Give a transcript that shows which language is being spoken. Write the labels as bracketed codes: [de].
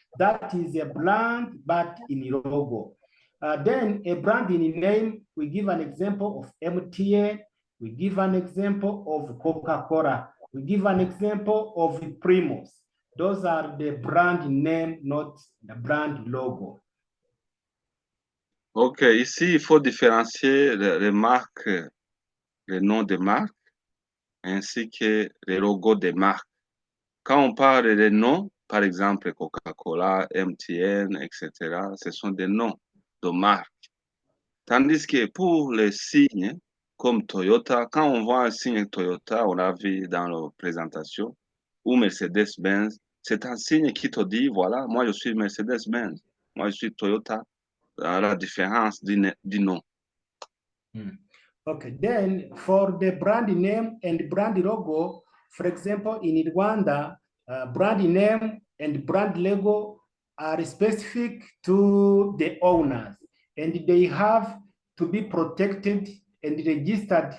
[en] That is a brand, but in logo. Then a brand in name, we give an example of MTN, we give an example of Coca-Cola, we give an example of Primus. Those are the brand name, not the brand logo. [fr] Ok, ici, il faut différencier les marques, les noms des marques, ainsi que les logos des marques. Quand on parle des noms, par exemple Coca-Cola, MTN, etc., ce sont des noms de marques. Tandis que pour les signes, comme Toyota, quand on voit un signe Toyota, on l'a vu dans la présentation, ou Mercedes-Benz, c'est un signe qui te dit, voilà, moi je suis Mercedes-Benz, moi je suis Toyota, la différence du nom. [en] Okay, then for the brand name and brand logo, for example, in Rwanda, brand name and brand logo are specific to the owners, and they have to be protected and registered.